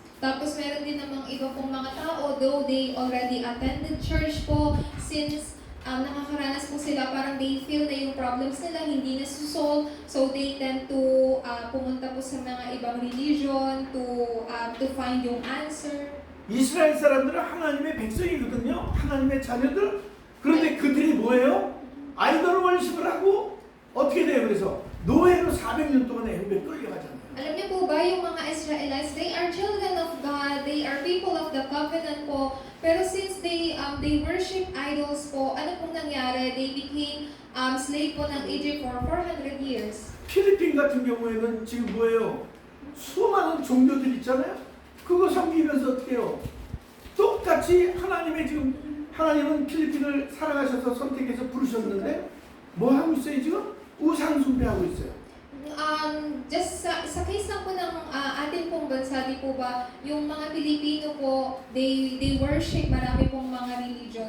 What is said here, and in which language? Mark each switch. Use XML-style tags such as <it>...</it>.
<tl>Tapos meron din namang iba pong mga tao,</tl> <en>though they already attended church</en> <tl>po, since nakakaranas po sila, parang</tl> <en>they feel</en> <tl>na yung problems nila hindi nasusolve,</tl> <en>so they tend to</en> <tl>pumunta po sa mga ibang religion</tl> <en>to find</en> <tl>yung answer.</tl> <ko>이스라엘 사람들은 하나님의 백성이거든요. 하나님의 자녀들. 그런데 그들이 뭐예요? 아이돌 월십을 하고 어떻게 돼요? 그래서 노예로 400년 동안 애굽에 끌려가잖아요.</ko> <tl>Alam niyo po ba yung mga Israelites,</tl> <en>they are children of God, they are people of the covenant</en> <tl>po, pero</tl> <en>since they worship idols</en> <tl>po, ano pong nangyari?</tl> <en>They became slave</en> <tl>po ng</tl> <en>Egypt for 400 years.</en> <ko>필리핀 같은 경우에는 지금 뭐예요? 수많은 종교들 있잖아요. 그거 섬기면서 어떻게 해요? 똑같이 하나님의 지금 하나님은 필리핀을 사랑하셔서 선택해서 부르셨는데 뭐 하고 있어요 지금? 우상 숭배하고 있어요.</ko> <tl>Just sa case lang po ng ating pong bansa, di po ba, yung mga Pilipino po,</tl> <en>they worship</en> <tl>marami pong mga religion.</tl>